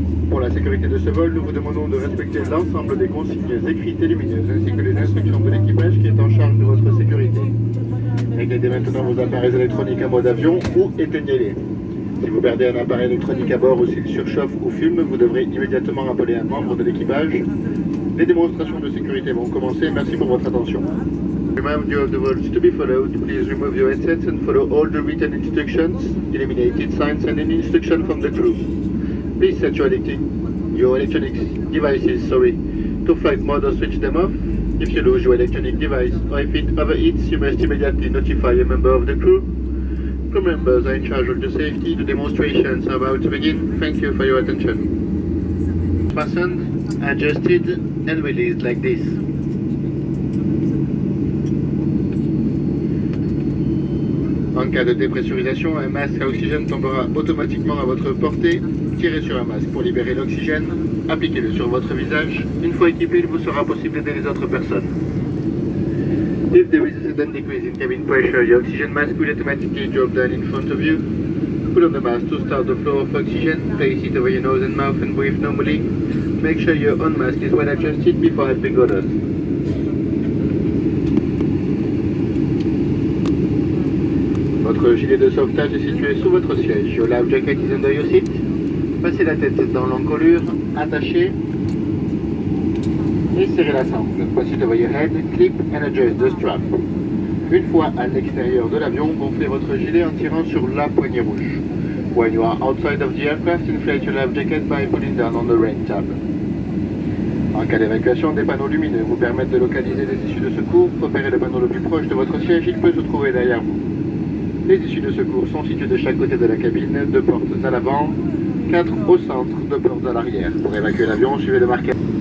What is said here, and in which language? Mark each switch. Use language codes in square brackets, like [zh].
[fr] Pour la sécurité de ce vol, nous vous demandons de respecter l'ensemble des consignes écrites et lumineuses ainsi que les instructions de l'équipage qui est en charge de votre sécurité. Réglez dès maintenant vos appareils électroniques en mode avion ou éteignez-les. Si vous perdez un appareil électronique à bord ou s'il surchauffe ou fume, vous devrez immédiatement appeler un membre de l'équipage. Les démonstrations de sécurité vont commencer. Merci pour votre attention. [en] Remind you of the rules to be followed. Please remove your headsets and follow all the written instructions, illuminated signs and any instruction from the crew. Please set your electronic devices to flight mode or switch them off. If you lose your electronic device or if it overheats, you must immediately notify a member of the crew. Crew members are in charge of the safety. The demonstrations are about to begin. Thank you for your attention. Fastened, adjusted and released like this. [fr] En cas de dépressurisation, un masque à oxygène tombera automatiquement à votre portée. Tirez sur un masque pour libérer l'oxygène. Appliquez-le sur votre visage. Une fois équipé, il vous sera possible d'aider les autres personnes. [en] If there is a sudden decrease in cabin pressure, your oxygen mask will automatically drop down in front of you. Put on the mask to start the flow of oxygen. Place it over your nose and mouth and breathe normally. Make sure your own mask is well adjusted before helping others. [fr] Votre gilet de sauvetage est situé sous votre siège. [en] Your life jacket is under your seat. [fr] Passez la tête dans l'encolure, attachez et serrez la sangle. [en] Place it over your head, clip and adjust the strap. [fr] Une fois à l'extérieur de l'avion, gonflez votre gilet en tirant sur la poignée rouge. [en] When you are outside of the aircraft, inflate your life jacket by pulling down on the red tab. [fr] En cas d'évacuation, des panneaux lumineux vous permettent de localiser les issues de secours. Repérez le panneau le plus proche de votre siège, il peut se trouver derrière vous. Les issues de secours sont situées de chaque côté de la cabine, 2 portes à l'avant, 4 au centre, 2 portes à l'arrière. Pour évacuer l'avion, suivez le marqueur.